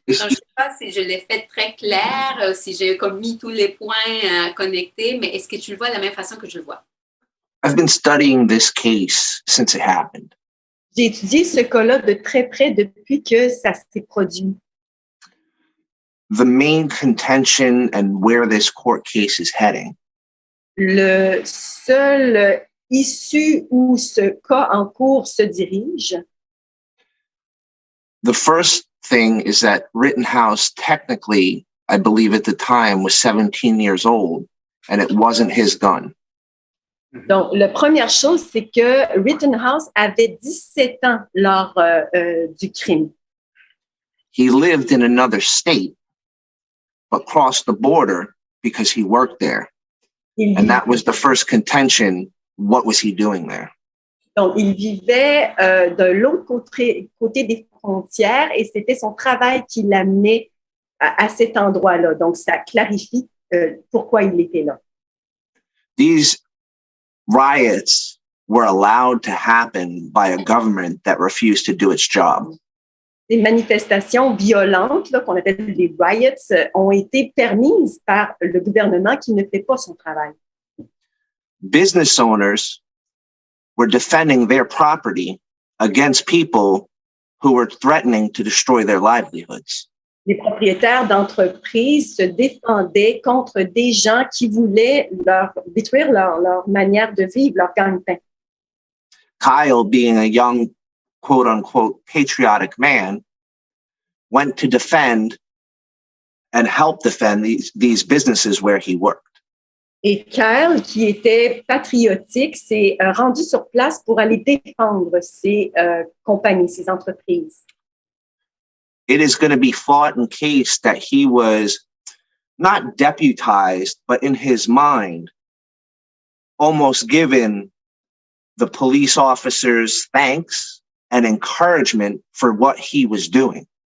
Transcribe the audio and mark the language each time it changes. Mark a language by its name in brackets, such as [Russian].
[French] Alors, je ne sais pas si je l'ai fait très clair, si j'ai comme mis tous les points connectés, mais est-ce que tu le vois de la même façon que je le vois? [English] I've been studying this case since it happened. [French] J'ai étudié ce cas-là de très près depuis que ça s'est produit. [English] The main contention and where this court case is heading [French] Le seul issue où ce cas en cours se dirige, [English] the first thing is that Rittenhouse technically, I believe at the time, was 17 years old, and it wasn't his gun. [French] donc la première chose, c'est que Rittenhouse avait 17 ans lors du crime. [English] He lived in another state, but crossed the border because he worked there. And that was the first contention. What was he doing there? [French] Donc, il vivait de l'autre côté des frontières et c'était son travail qui l'amenait à cet endroit-là. Donc, ça clarifie pourquoi il était là. [English] These riots were allowed to happen by a government that refused to do its job. [French] Ces manifestations violentes, là, qu'on appelle les riots, ont été permises par le gouvernement qui ne fait pas son travail. [English] Business owners were defending their property against people who were threatening to destroy their livelihoods. [French] Les propriétaires d'entreprises se défendaient contre des gens qui voulaient détruire leur manière de vivre, leur gagne-pain. [English] Kyle, being a young, quote unquote, patriotic man, went to defend and help defend these businesses where he worked. [French] Et Kyle, qui était patriotique, s'est rendu sur place pour aller défendre ces compagnies, ces entreprises. [English] It is going to be fought in case that he was not deputized, but in his mind, almost given the police officers thanks and encouragement for what he was doing.